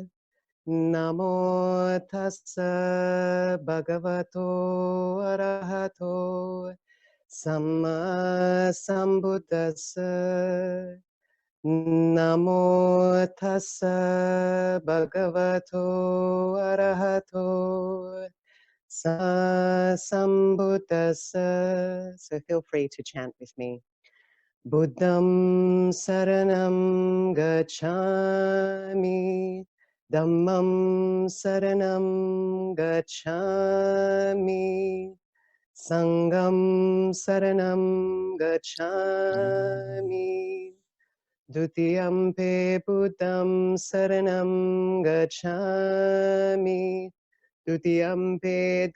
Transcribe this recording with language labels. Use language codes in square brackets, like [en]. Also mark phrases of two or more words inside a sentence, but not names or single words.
[pi] Namo tassa bhagavato arahato samma sambuddhassa. Namo tassa bhagavato arahato sambuddhassa. [en] So feel free to chant with me. [pi] Buddham saranam gacchami, Dhammam saranam gacchami, Sangham saranam gacchami, Dutiyampe Buddham saranam gacchami, Dutiyampe